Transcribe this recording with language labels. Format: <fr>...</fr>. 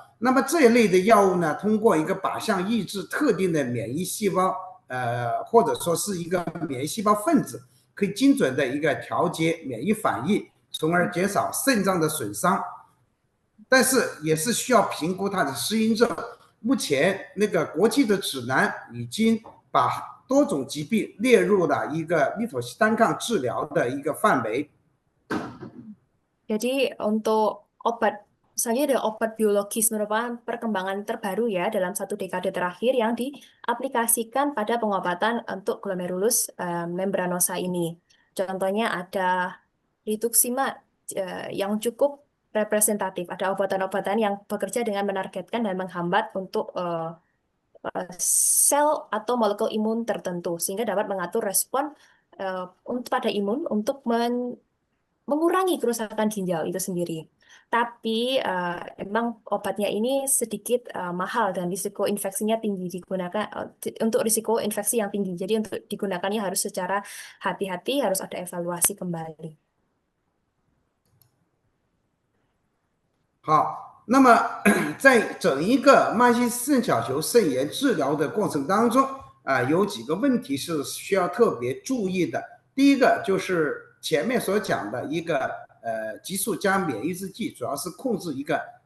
<zh>那么这一类的药物呢，通过一个靶向抑制特定的免疫细胞，或者说是一个免疫细胞分子，可以精准的一个调节免疫反应，从而减少肾脏的损伤。但是也是需要评估它的适应症。目前那个国际的指南已经把多种疾病列入了一个利妥昔单抗治疗的一个范围。</zh> <id>Jadi untuk obat, misalnya ada obat biologis merupakan perkembangan terbaru ya dalam 1 dekade terakhir yang diaplikasikan pada pengobatan untuk glomerulus membranosa ini. Contohnya ada rituximab yang cukup representatif. Ada obatan-obatan yang bekerja dengan menargetkan dan menghambat untuk sel atau molekul imun tertentu sehingga dapat mengatur respon pada imun untuk mengurangi kerusakan ginjal itu sendiri. Tapi emang obatnya ini sedikit mahal dan risiko infeksinya tinggi digunakan untuk risiko infeksi yang tinggi. Jadi untuk digunakannya harus secara hati-hati, harus ada evaluasi kembali.</id> <zh>好，那么在整一个慢性肾小球肾炎治疗的过程当中有几个问题是需要特别注意的。第一个就是前面所讲的一个激素加免疫制剂，主要是控制一个</zh>